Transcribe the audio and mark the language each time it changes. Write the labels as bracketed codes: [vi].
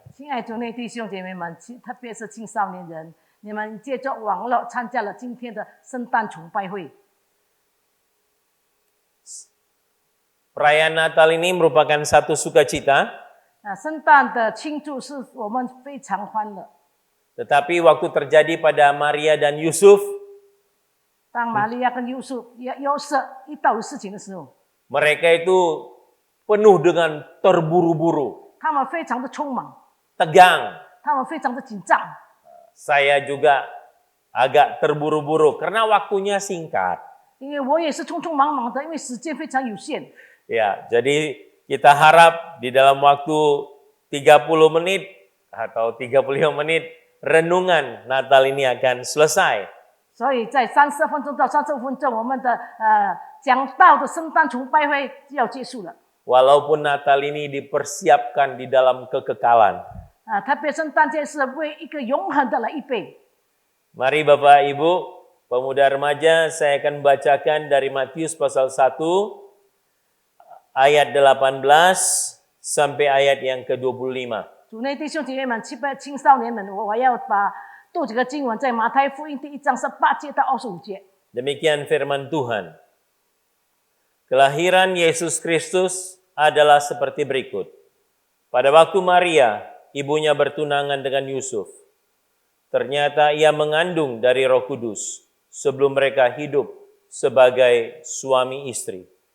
[zh] 亲爱的主内弟兄姐妹们，特别是青少年人，你们借着网络参加了今天的圣诞崇拜会。 [id] Perayaan Natal ini merupakan satu sukacita. [zh] 圣诞的庆祝是我们非常欢乐。 [id] Tetapi waktu terjadi pada Maria dan Yusuf, [zh] 当玛利亚跟约瑟遇到的事情的时候， [id] mereka itu penuh dengan terburu-buru, [zh] 他们非常的匆忙， [id] tegang. [zh] 他们非常的紧张。 [id] Saya juga agak terburu-buru karena waktunya singkat. [zh] 因为我也是匆匆忙忙的，因为时间非常有限。 [id] Ya, jadi kita harap di dalam waktu 30 menit atau 35 menit renungan Natal ini akan selesai. [zh] 所以在30分钟到35分钟，我们的讲道的圣诞崇拜会就要结束了。 [id] Walaupun Natal ini dipersiapkan di dalam kekekalan. [zh] 特别圣诞节是为一个永恒的来预备。 [id] Mari Bapak Ibu, pemuda remaja, saya akan bacakan dari Matius pasal 1 ayat 18 sampai ayat yang ke-25. [zh] 主内弟兄姐妹们、青少年们，我要读几个经文，在马太福音第1章18节到25节。 [id] Demikian firman Tuhan. Kelahiran Yesus Kristus adalah seperti berikut. Pada waktu Maria, ibunya bertunangan dengan Yusuf, ternyata ia mengandung dari Roh Kudus sebelum mereka hidup sebagai suami istri.